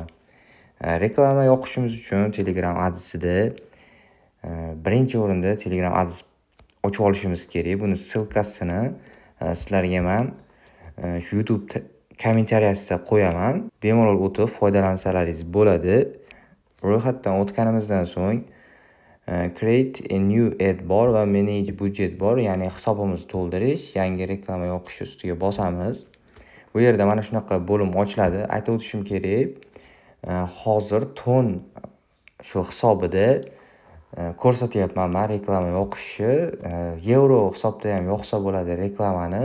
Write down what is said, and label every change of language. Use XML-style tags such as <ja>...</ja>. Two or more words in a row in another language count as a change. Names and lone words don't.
<uz>Reklama yoqishimiz uchun Telegram adresida birinchi o'rinda Telegram adres ochib olishimiz kerak. Buni silkasini sizlarga men shu YouTube kommentariyasida qo'yaman. Bemalol o'tib foydalansalaringiz bo'ladi. Ro'yxatdan o'tganimizdan so'ng</uz> <en>create a new ad</en> <uz>bar va</uz> <en>manage budget</en> <uz>bar, ya'ni hisobimizni to'ldirish, yangi reklama yoqish ustiga bosamiz. Bu yerda mana shunaqa bo'lim ochiladi. Aytib o'tishim kerak, hozir ton shu hisobida ko'rsatyapman men reklama yoqishni. Yevro hisobda ham yoqsa bo'ladi reklamani.</uz>